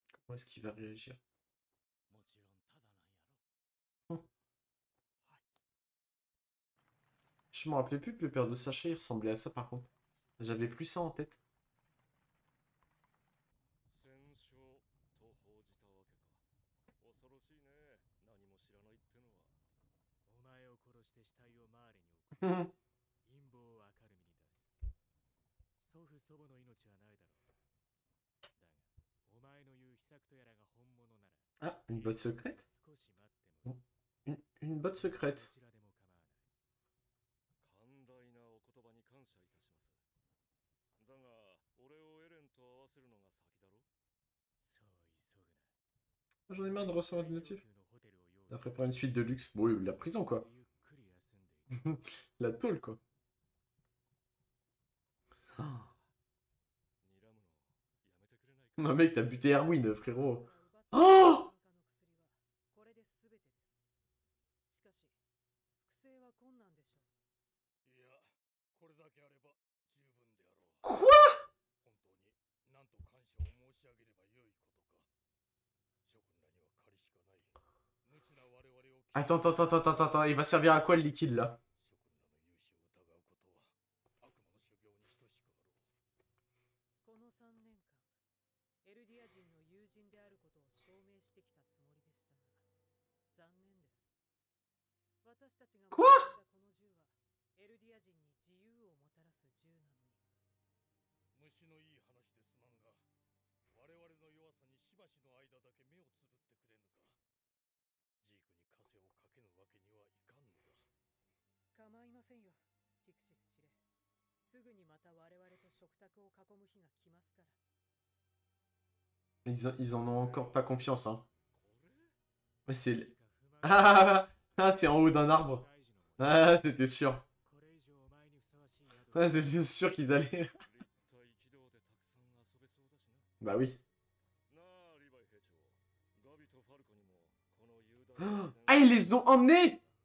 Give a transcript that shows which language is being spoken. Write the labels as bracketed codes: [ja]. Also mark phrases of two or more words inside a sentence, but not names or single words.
[fr] Comment est-ce qu'il va réagir? Hum. Je me rappelais plus que le père de Sacha il ressemblait à ça par contre. J'avais plus ça en tête. [ja] 戦勝と報じたわけか。恐ろしいね。何も知らないってのは。お前を殺して死体を周りに置く。陰謀を明るみに出す。祖父祖母の命はないだろう。だが、お前の言う秘策とやらが本物なら。 [fr] Ah, une botte secrète? [ja] 少し待っても。 [fr] Une botte secrète. [ja] どちらでも構わない。寛大なお言葉に感謝いたします。だが、俺をエレンと合わせるのが先だろ。そう急ぐな。 [fr] J'en ai marre de recevoir des notifs. Il a préparé une suite de luxe. Bon, oui, la prison quoi. La tôle quoi. Non mec, t'as buté Erwin, frérot. Oh! Quoi? Attends, il va servir à quoi le liquide là? [ja] エルディア人の友人であることを証明してきたつもりでしたが、残念です。私たちが持っていたこの銃はエルディア人に自由をもたらす銃なのに。虫のいい話ですまんが、我々の弱さにしばしの間だけ目をつぶってくれぬか。ジークに枷をかけぬわけにはいかんのだ。構いませんよ、ピクシス司令。すぐにまた我々と食卓を囲む日が来ますから。 [fr] Ils en ont encore pas confiance, hein. Ouais, c'est... Ah, c'est en haut d'un arbre. Ah, c'était sûr. Ah, c'était sûr qu'ils allaient... Bah oui. Ah, ils les ont emmenés!